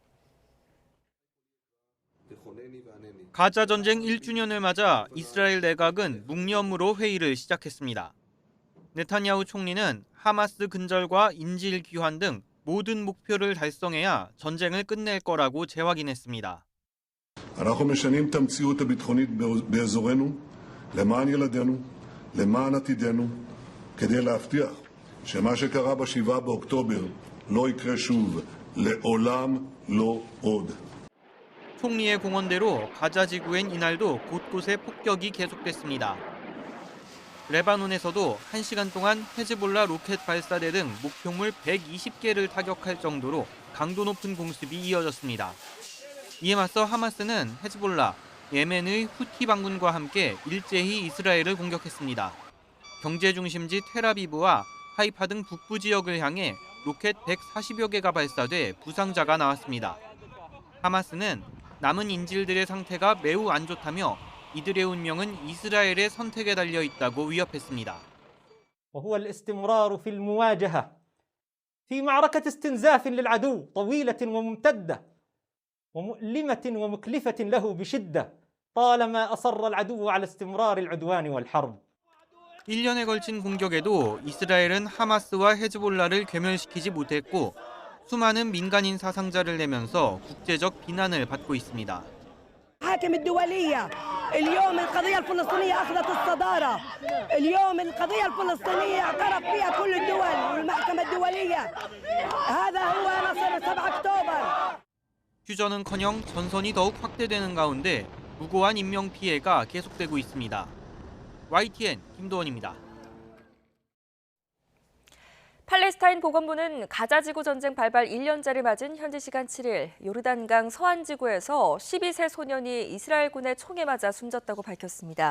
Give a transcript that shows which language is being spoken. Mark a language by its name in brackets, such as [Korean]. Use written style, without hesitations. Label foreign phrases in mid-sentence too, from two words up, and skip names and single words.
[Korean] 가자 전쟁 1주년을 맞아 이스라엘 내각은 묵념으로 회의를 시작했습니다. 네타냐후 총리는 하마스 근절과 인질 귀환 등 모든 목표를 달성해야 전쟁을 끝낼 거라고 재확인했습니다. [Hebrew] אנחנו משנים את המציאות הביטחונית באזורנו למען ילדינו, למען עתידנו, כדי להבטיח שמה שקרה ב7 באוקטובר לא יקרה שוב, לעולם לא עוד. [Korean] 총리의 공언대로 가자 지구엔 이날도 곳곳에 폭격이 계속됐습니다. 레바논에서도 1시간 동안 헤즈볼라 로켓 발사대 등 목표물 120개를 타격할 정도로 강도 높은 공습이 이어졌습니다. 이에 맞서 하마스는 헤즈볼라, 예멘의 후티 반군과 함께 일제히 이스라엘을 공격했습니다. 경제 중심지 텔아비브와 하이파 등 북부 지역을 향해 로켓 140여 개가 발사돼 부상자가 나왔습니다. 하마스는 남은 인질들의 상태가 매우 안 좋다며 이들의 운명은 이스라엘의 선택에 달려 있다고 위협했습니다. [Arabic] وهو الاستمرار في المواجهة في معركة استنزاف للعدو طويلة وممتدة ومؤلمة ومكلفة له بشدة طالما أصر العدو على استمرار العدوان والحرب. [Korean] 1년에 걸친 공격에도 이스라엘은 하마스와 헤즈볼라를 괴멸시키지 못했고 수많은 민간인 사상자를 내면서 국제적 비난을 받고 있습니다. [Arabic] حاكم الدولية اليوم القضية الفلسطينية أخذت الصدارة اليوم القضية الفلسطينية اعترف فيها كل الدول والمحكمة الدولية هذا هو نصر 7 أكتوبر. [Korean] 휴전은커녕 전선이 더욱 확대되는 가운데 무고한 인명피해가 계속되고 있습니다. YTN 김도원입니다. 팔레스타인 보건부는 가자지구 전쟁 발발 1년째를 맞은 현지 시간 7일 요르단강 서안지구에서 12세 소년이 이스라엘군의 총에 맞아 숨졌다고 밝혔습니다.